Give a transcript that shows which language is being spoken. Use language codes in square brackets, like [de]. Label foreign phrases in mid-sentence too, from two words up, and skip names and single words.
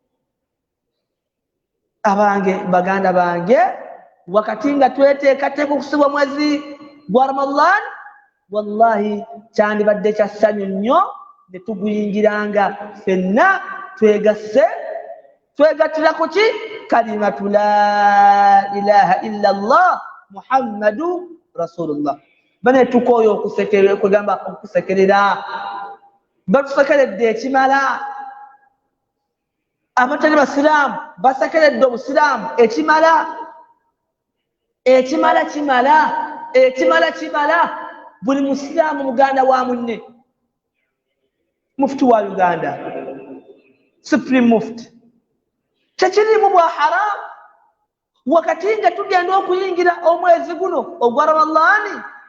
[lg] Abange baganda bange, wakati nga tweteekateeka okusibwa mwezi gwa Ramadan, wallahi kyandibadde kya ssanyu nnyo ne tuguyingiranga ffenna twegattira ku ki? [ar] كلمة لا إله إلا الله محمد رسول الله. [lg] Bane tukooyo okusekerera batusekeredde ekimala. Abatali basiraamu basekeredde obusiraamu ekimala. Buli musiraamu muganda wa munne. Mufti wa Uganda, [en] Supreme Mufti, [lg] tekirimu bwa haram wakati nga tugenda okuyingira omwezi guno ogwa Ramadani.